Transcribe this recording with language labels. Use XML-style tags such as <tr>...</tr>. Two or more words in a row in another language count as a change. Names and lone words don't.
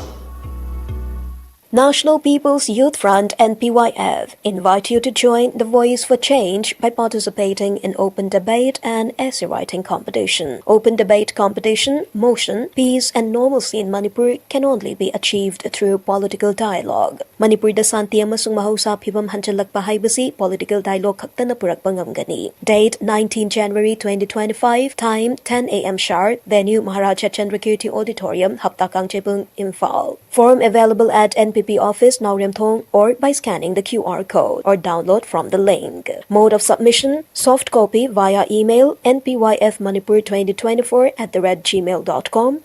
<en>National People's Youth Front and PYF invite you to join the Voice for Change by participating in open debate and essay writing competition. Open debate competition, motion, peace and normalcy in Manipur can only be achieved through political dialogue.</en> <mni>Manipur da santi amasung mahausa phibam hanjalakpa haibasi</mni> <en>political dialogue</en> <mni>khaktana purakpa ngamgani.</mni> <en>Date 19 January 2025, time 10 a.m. sharp, venue Maharaja Chandrakirti Auditorium, Haptakang Chebung, Imphal. Form available at NPP office Nauremthong or by scanning the QR code or download from the link. Mode of submission, soft copy via email npyfmanipur2024@gmail.com.</en>